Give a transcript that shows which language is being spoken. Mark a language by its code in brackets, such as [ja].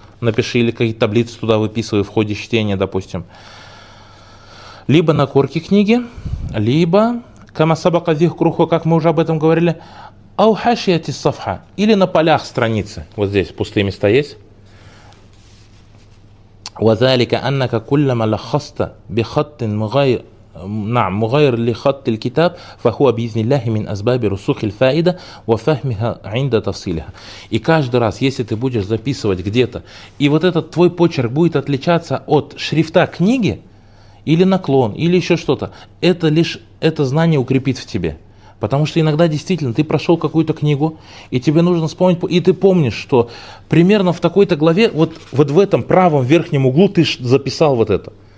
[ru] Напиши или какие-то таблицы туда выписывай в ходе чтения, допустим. Либо на корке книги, либо [ar] камасабака зихкруху, [ru] как мы уже об этом говорили, [ar] ау хашияти сафха. [ru] Или на полях страницы. Вот здесь пустые места есть. [ar] وذلك أنك كلما لخصت بخط مغير نعم مغير لخط الكتاب فهو بإذن الله من أسباب رسوخ الفائدة وفهمها عند تفصيلها. [ru] И каждый раз, если ты будешь записывать где-то, и вот этот твой почерк будет отличаться от шрифта книги, или наклон, или еще что-то, это лишь это знание укрепит в тебе. Потому что иногда действительно ты прошел какую-то книгу, и тебе нужно вспомнить, и ты помнишь, что примерно в такой-то главе, вот в этом правом верхнем углу ты записал вот это.